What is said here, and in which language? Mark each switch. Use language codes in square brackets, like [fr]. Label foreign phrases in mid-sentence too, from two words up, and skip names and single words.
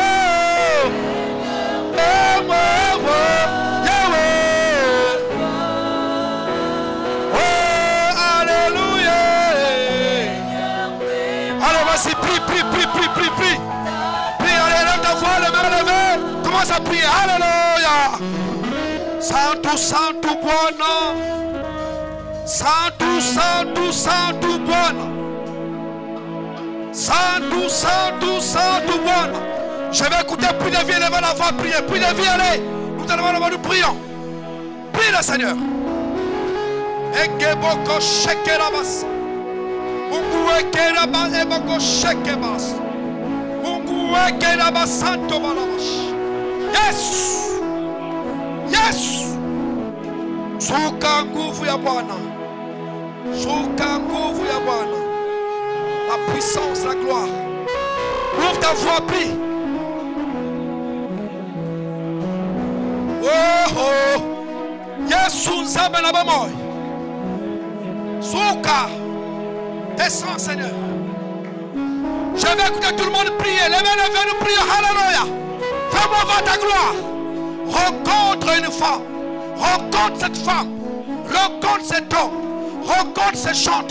[fr] Fais-moi voir. Yahweh. Oh, alléluia. Allez, vas-y, prie, prie, prie, prie, prie, prie. Prie, allez, lève ta voix, les mains levées. Commence à prier. Alléluia. [sw] Santo, Santo, Bwana. Santo, Santo, Santo, Bwana. Santo, Santo, Santo, Bwana. [fr] Je vais écouter plus de vie, levez la voix, prier. Plus de vie, allez. Nous allons nous prions. Prie le Seigneur. Ekeboko shekerabas. Mungu wekeraba eboko shekebas. Mungu wekeraba santo balabash. [en] Yes. Yes. [sw] Shuka nguvu ya Bwana. Shuka nguvu ya Bwana. [fr] La puissance, la gloire. Ouvre ta voix, prie. Oh oh. [ln] Yesu nzambe na bamoy. Shuka. [fr] Descends, Seigneur. Je vais écouter tout le monde prier. Les mains levées, nous prions. Alléluia. Fais-moi voir ta gloire. Rencontre une femme. Rencontre cette femme. Rencontre cet homme. Rencontre ces chantres.